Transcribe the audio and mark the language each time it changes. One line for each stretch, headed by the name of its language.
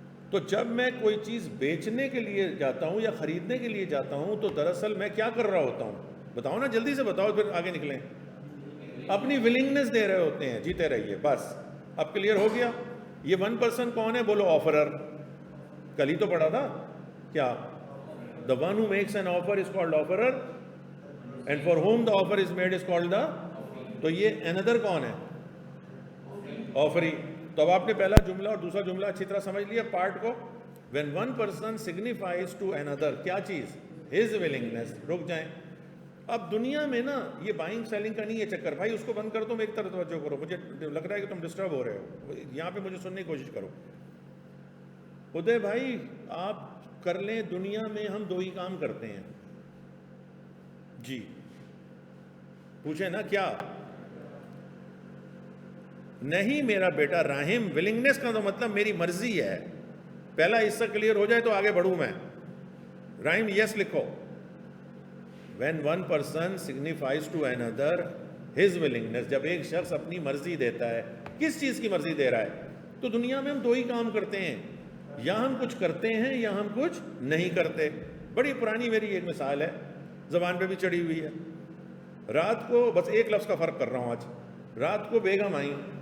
Urdu: تو جب میں کوئی چیز بیچنے کے لیے جاتا ہوں یا خریدنے کے لیے جاتا ہوں تو دراصل میں کیا کر رہا ہوتا ہوں؟ بتاؤ نا، جلدی سے بتاؤ پھر آگے نکلیں. اپنی ولنگنس دے رہے ہوتے ہیں. جیتے رہیے بس. اب کلیئر ہو گیا؟ یہ ون پرسن کون ہے؟ بولو آفرر. کل ہی تو پڑھا تھا کیا؟
English: The one who makes an offer is called offerer and for whom the offer is made is called the.
Urdu: تو یہ اندر کون ہے؟ آفری. تو اب آپ نے پہلا جملہ اور دوسرا جملہ اچھی طرح سمجھ لیا پارٹ کو.
English: when one person signifies to another
Urdu: کیا چیز؟
English: his willingness.
Urdu: رک جائیں. اب دنیا میں نا یہ بائنگ سیلنگ کا نہیں ہے چکر. بھائی اس کو بند کر دو، میری طرف توجہ کرو، مجھے لگ رہا ہے کہ تم ڈسٹرب ہو رہے ہو. یہاں پہ مجھے سننے کی کوشش کرو. ادے بھائی آپ کر لیں، دنیا میں ہم دو ہی کام کرتے ہیں. جی پوچھیں نا کیا؟ نہیں میرا بیٹا راہم، ولنگنس کا تو مطلب میری مرضی ہے. پہلا حصہ کلیئر ہو جائے تو آگے بڑھوں میں. راہم یس لکھو.
English: when one person signifies to another his willingness.
Urdu: جب ایک شخص اپنی مرضی دیتا ہے. کس چیز کی مرضی دے رہا ہے؟ تو دنیا میں ہم دو ہی کام کرتے ہیں، یا ہم کچھ کرتے ہیں یا ہم کچھ نہیں کرتے. بڑی پرانی میری ایک مثال ہے، زبان پہ بھی چڑھی ہوئی ہے. رات کو، بس ایک لفظ کا فرق کر رہا ہوں آج. رات کو بیگم آئیں.